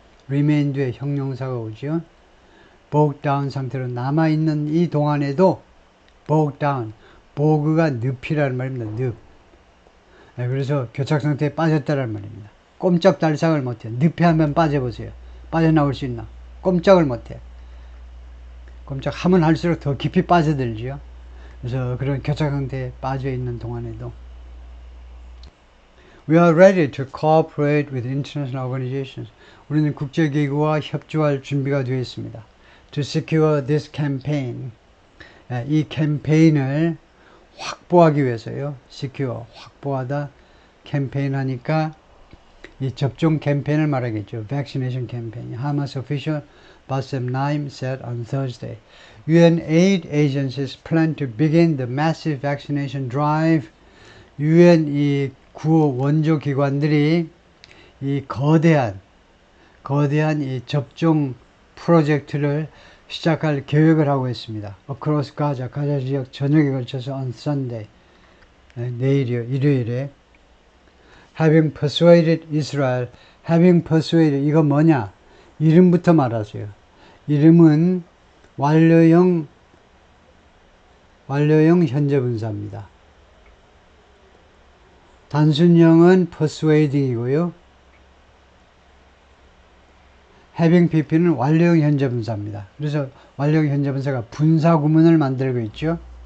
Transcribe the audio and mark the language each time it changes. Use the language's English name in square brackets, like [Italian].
[Korean] remain 뒤에 형용사가 오죠. bogged down 상태로 남아있는 이 동안에도 bogged down. 보그가 늪이라는 말입니다. 늪. 그래서 교착 상태에 빠졌다는 말입니다. 꼼짝달싹을 못해. 늪에 한번 빠져보세요. 빠져나올 수 있나? 꼼짝을 못해. 꼼짝하면 할수록 더 깊이 빠져들죠. 그래서 그런 교착 상태에 빠져있는 동안에도 [English] We are ready to cooperate with international organizations. [Korean] 우리는 국제기구와 협조할 준비가 되어 있습니다. [English] To secure this campaign. [Korean] 이 캠페인을 확보하기 위해서요. secure, 확보하다, 캠페인 하니까 이 접종 캠페인을 말하겠죠. [English] vaccination campaign. Hamas official Bassem Naim said on Thursday. UN aid agencies plan to begin the massive vaccination drive. [Korean] UN 이 구호 원조 기관들이 이 거대한 이 접종 프로젝트를 시작할 계획을 하고 있습니다. Across Gaza, 가자 지역 전역에 걸쳐서 on Sunday, 내일이요, 일요일에 [English] having persuaded Israel, [Korean] having persuaded, 이거 뭐냐? 이름부터 말하세요. 이름은 완료형 현재 분사입니다. 단순형은 persuading이고요. having pp는 완료형 현재 분사입니다. 그래서 완료형 현재 분사가 분사 구문을 만들고 있죠.